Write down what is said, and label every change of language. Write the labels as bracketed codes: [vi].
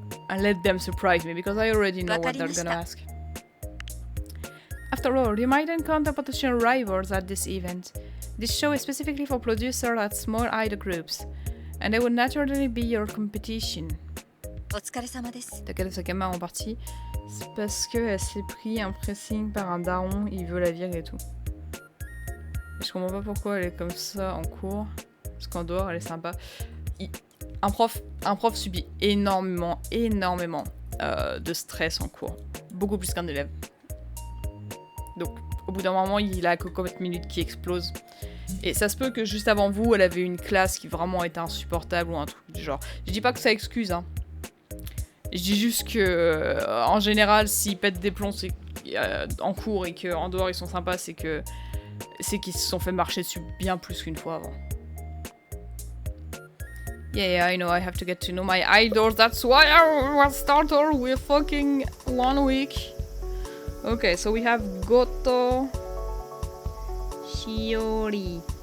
[en] And let them surprise me, because I already know what they're gonna ask. After all, you might encounter potential rivals at this event. This show is specifically for producers at small idol groups, and they would naturally be your competition. [fr] Takeda Sakama en partie, c'est parce qu'elle s'est pris un pressing par un daron, il veut la virer et tout. Je comprends pas pourquoi elle est comme ça en cours, parce qu'en dehors elle est sympa. Un prof subit énormément de stress en cours, beaucoup plus qu'un élève. Donc au bout d'un moment il a que 4 minutes qui explose Et ça se peut que juste avant vous, elle avait une classe qui vraiment était insupportable ou un truc du genre. Je dis pas que ça excuse, hein. Je dis juste que, en général, s'ils pètent des plombs en cours et qu'en dehors ils sont sympas, c'est qu'ils se sont fait marcher dessus bien plus qu'une fois avant. [en] Yeah, I know, I have to get to know my idols, that's why I was started with fucking 1 week. Okay, so we have Goto, Shiori.